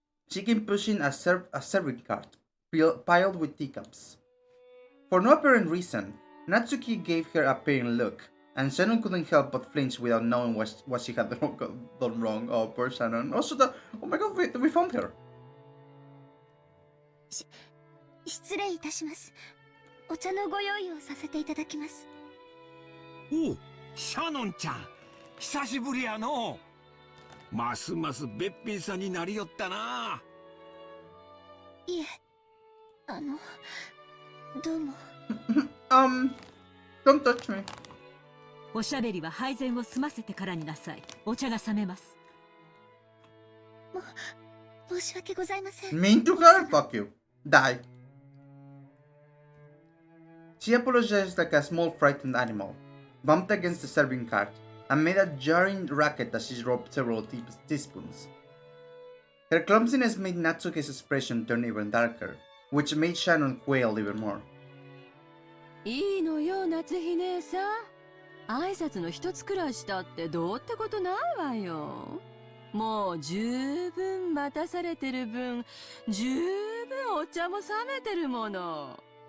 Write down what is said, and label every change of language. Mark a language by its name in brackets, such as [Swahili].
[English] She came pushing a serving cart piled with teacups. For no apparent reason, Natsuki gave her a pained look, and Shannon couldn't help but flinch without knowing what she had done wrong. Oh, poor Shannon. Also, oh my god, we found her. [Japanese] 失礼いたします。お茶のご用意をさせていただきます。おう、シャノンちゃん、久しぶりやの。ますますべっぴんさんになりよったな。いえ、どうも。 [English] Don't touch me. [Japanese] おしゃべりは配膳を済ませてからになさい。お茶が冷めます。申し訳ございません。 [English] Mean to her? Fuck you. Die. She apologized like a small frightened animal, bumped against the serving cart, and made a jarring racket as she dropped several teaspoons. Her clumsiness made Natsuki's expression turn even darker, which made Shannon quail even more. [Japanese] いいのよ、夏日姉さん。挨拶の一つくらいしたってどうってことないわよ。もう十分待たされてる分、十分お茶も冷めてるもの。